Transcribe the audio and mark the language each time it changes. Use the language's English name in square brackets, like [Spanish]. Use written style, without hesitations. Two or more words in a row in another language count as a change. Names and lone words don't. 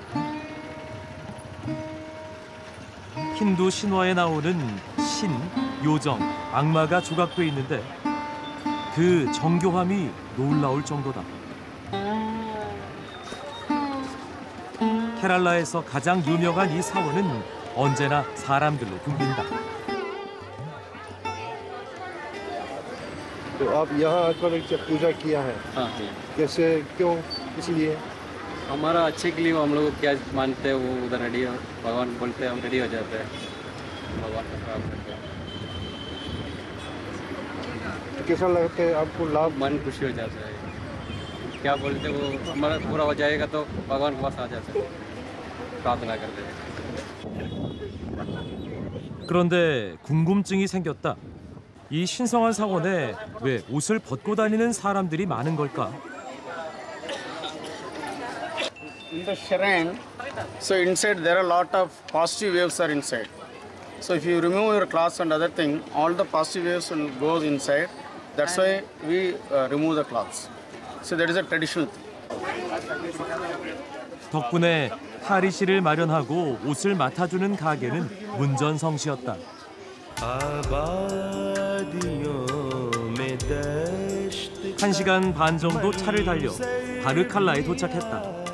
[Korean] 힌두 신화에 나오는 신, 요정, 악마가 조각돼 있는데 그 정교함이 놀라울 정도다. 케랄라에서 가장 유명한 이 사원은 언제나 사람들로 붐빈다. [Hindi] तो आप यहाँ आकर पूजा किया है? हाँ। कैसे, क्यों, इसलिए? हमारा अच्छे के लिए हम लोग क्या मानते हैं वो उधर रेडी हो, भगवान बोलते हैं हम रेडी हो जाते हैं भगवान का। काम करते हैं। तो कैसा लगता है आपको लाभ? मन खुशी हो जाता है। क्या बोलते वो हमारा पूरा हो जाएगा तो भगवान के पास आ जाते हैं, प्रार्थना करते हैं। [Korean] 그런데 궁금증이 생겼다. 이 신성한 사원에 왜 옷을 벗고 다니는 사람들이 많은 걸까? [English] In the shrine, so inside there are a lot of positive waves are inside. So if you remove your clothes and other thing, all the positive waves will go inside. That's why we remove the clothes. So that is a traditional thing. [Korean] 덕분에 탈의실을 마련하고 옷을 맡아주는 가게는 문전성시였다. 1시간 반 정도 차를 달려 바르칼라에 도착했다.